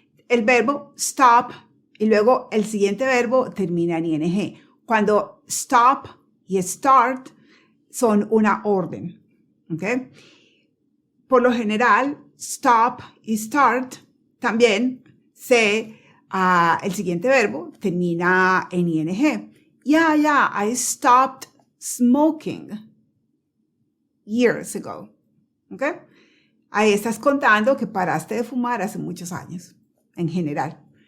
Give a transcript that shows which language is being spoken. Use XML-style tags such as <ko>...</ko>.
<es>El verbo stop y luego el siguiente verbo termina en ing. Cuando stop y start son una orden. ¿Okay? Por lo general, stop y start también el siguiente verbo termina en ing.</es> <en>I stopped smoking years ago. ¿Okay?</en> <es>Ahí estás contando que paraste de fumar hace muchos años, en general.</es>